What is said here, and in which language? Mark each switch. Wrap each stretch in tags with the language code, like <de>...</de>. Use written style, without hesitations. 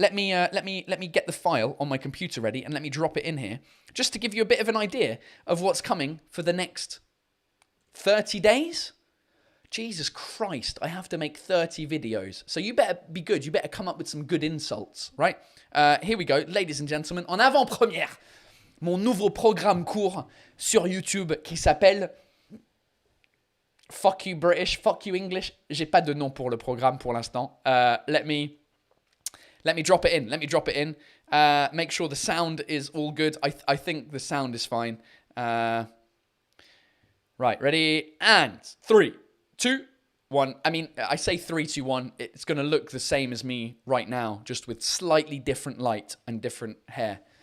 <en>Let me get the file on my computer ready and let me drop it in here just to give you a bit of an idea of what's coming for the next 30 days. Jesus Christ, I have to make 30 videos. So you better be good. You better come up with some good insults, right? Here we go, ladies and gentlemen.</en> <fr>En avant-première, mon nouveau programme court sur YouTube qui s'appelle Fuck You British, Fuck You English. J'ai pas de nom pour le programme pour l'instant.</fr> <en>Let me drop it in. Make sure the sound is all good. I think the sound is fine. Right, ready? And 3, 2, 1. I say 3, 2, 1. It's going to look the same as me right now, just with slightly different light and different hair.</en>